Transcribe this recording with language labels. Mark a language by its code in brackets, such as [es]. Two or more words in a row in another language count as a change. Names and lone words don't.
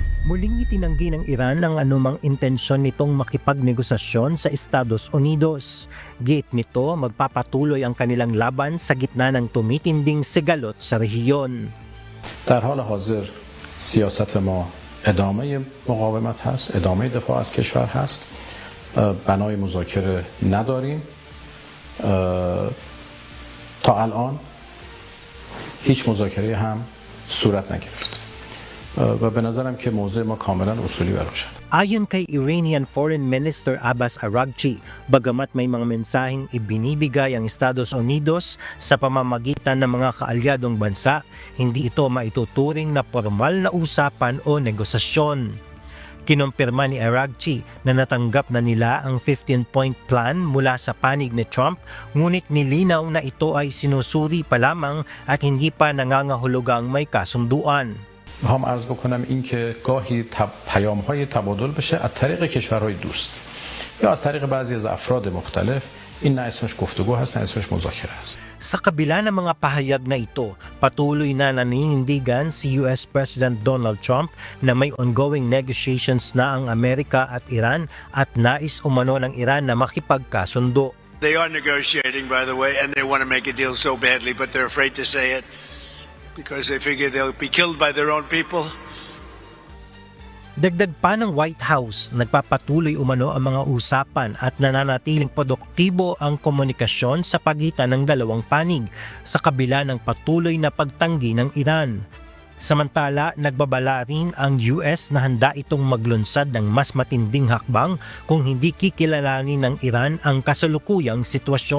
[tl] Muling itinanggi ng Iran ang anumang intensyon nitong makipagnegosasyon sa Estados Unidos. Giit nito, magpapatuloy ang kanilang laban sa gitna ng tumitinding sigalot sa rehiyon. [fa] در حال حاضر سیاست ما ادامه مقاومت هست، ادامه دفاع از کشور هست. بنای مذاکره نداریم. تا الان هیچ مذاکره هم صورت نگرفت. و به نظرم که موضع ما کاملا اصولی و روشن. [tl] Ayon kay [en] Iranian Foreign Minister [tl] Abbas Araghchi, bagamat may mga mensaheng ibinibigay ang Estados Unidos sa pamamagitan ng mga kaalyadong bansa, hindi ito maituturing na formal na usapan o negosasyon. Kinumpirma ni Araghchi na natanggap na nila ang [en] 15-point plan [tl] mula sa panig ni Trump, ngunit nilinaw na ito ay sinusuri pa lamang at hindi pa nangangahulugang may kasunduan. [fa] هم عرض بکنم این که گاهی پیام‌های تبادل بشه از طریق کشورهای دوست یا از طریق بعضی از افراد مختلف. این نه اسمش گفتگو هست نه اسمش مذاکره است. [tl] Sa kabila ng mga pahayag na ito, patuloy na naninindigan si [en] US President [tl] Donald Trump na may [en] ongoing negotiations [tl] na ang Amerika at Iran at nais umano ng Iran na makipagkasundo. [en] They are negotiating, by the way, and they want to make a deal so badly, but they're afraid to say it because they figure they'll be killed by their own people. [tl] Dagdag pa ng White House, nagpapatuloy umano ang mga usapan at nananatiling produktibo ang komunikasyon sa pagitan ng dalawang panig sa kabila ng patuloy na pagtanggi ng Iran. Samantala, nagbabala rin ang US na handa itong maglunsad ng mas matinding hakbang kung hindi kikilalanin ng Iran ang kasalukuyang sitwasyon.